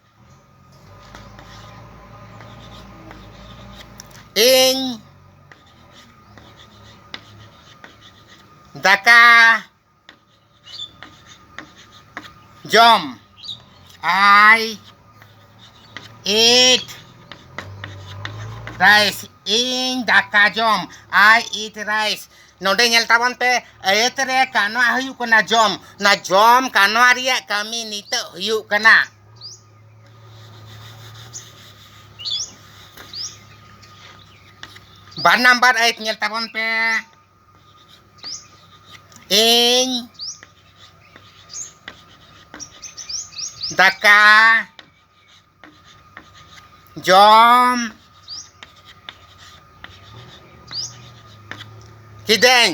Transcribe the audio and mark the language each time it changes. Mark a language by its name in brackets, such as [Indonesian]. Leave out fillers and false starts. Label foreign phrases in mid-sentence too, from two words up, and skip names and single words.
[Mundari] Ing daka jom [English] I eat rice. [Mundari] Ing daka jom [English] I eat rice. [Mundari] Node nyel tabon pe ayat re kanwa huyuk kana jom. Na jom kanwa ria kami nito huyuk kana. Bar number 8 nyel tabon pe ing daka jom kideng.